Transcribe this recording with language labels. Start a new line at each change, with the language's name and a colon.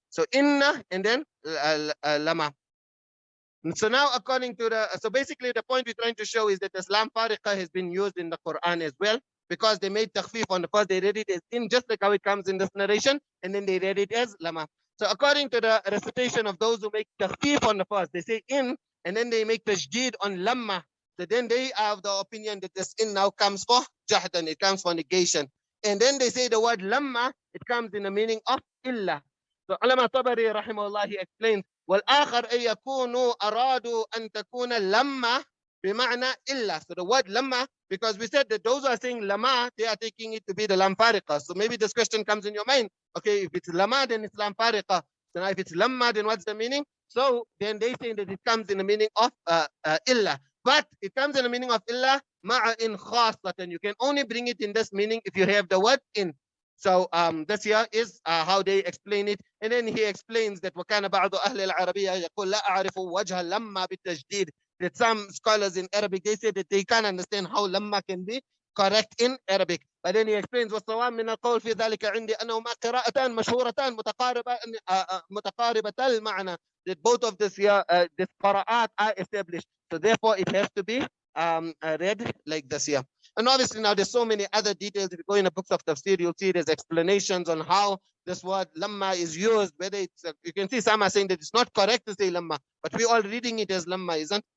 English: So inna and then lama. So now according to so basically the point we're trying to show is that Islam Fariqa has been used in the Quran as well, because they made takhfif on the first, they read it as in, just like how it comes in this narration, and then they read it as lama. So according to the recitation of those who make takhfif on the first, they say in, and then they make tashdid on lamma. So then they have the opinion that this in now comes for jahdan, it comes for negation. And then they say the word lamma, it comes in the meaning of illa. So Ulama Tabari rahimahullah, he explains,
Arabic: والآخر أن يكونوا أرادوا أن تكون لما بمعنى إلا.
English: So the word lama, because we said that those who are saying lama, they are taking it to be the lam fariqa. So maybe this question comes in your mind. Okay, if it's lama, then it's lam fariqa. So now if it's lamma, then what's the meaning? So then they say that it comes in the meaning of illa. But it comes in the meaning of illa ma'a in khasatan. You can only bring it in this meaning if you have the word in. So this here is how they explain it. And then he explains that
Arabic: وَكَانَ بَعْضُ أَهْلِ الْعَرَبِيَّةِ يَقول لَا أَعْرِفُ وَجْهَ لَمَّا بِالتَّجْدِيد.
English: That some scholars in Arabic, they say that they can't understand how lamma can be correct in Arabic. But then he explains
Arabic: وَالصَّوَامِ مِنَ الْقَوْلِ فِي ذَلِكَ عِنْدِي أَنَّهُمَا قِرَاءَتان مَشْهُورَتان مُتَقَارِبَةَ الْمَعْنَى.
English: That both of this here, this qira'at are established. So therefore it has to be read like this here. And obviously now there's so many other details. If you go in the books of tafsir, you'll see there's explanations on how this word lamma is used. Whether it's, you can see some are saying that it's not correct to say lamma, but we're all reading it as lamma, isn't?